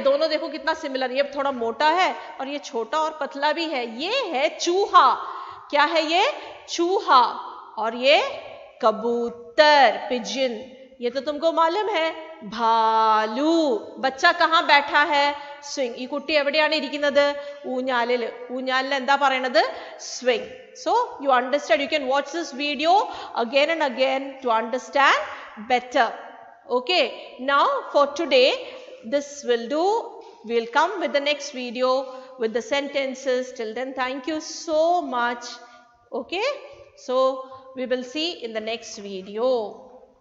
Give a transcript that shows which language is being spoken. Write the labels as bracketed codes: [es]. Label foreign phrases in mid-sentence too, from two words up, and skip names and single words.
[hi] दोनों देखो कितना सिमिलर. ये थोड़ा मोटा है और ये छोटा और पतला भी है. ये है चूहा. क्या है ये? चूहा. और ये कबूतर, पिजिन. ये तो तुमको मालूम है. भालू. बच्चा कहाँ बैठा है? [ml] സ്വിംഗ്. ഈ കുട്ടി എവിടെയാണ് ഇരിക്കുന്നത്? ഊഞ്ഞാലിൽ. ഊഞ്ഞാലിൽ എന്താ പറയണത്? സ്വിംഗ്. [en] So you understand, you can watch this video again and again to understand better. Okay, now for today this will do. We'll come with the next video with the sentences. Till then, thank you so much. Okay, so we will see in the next video.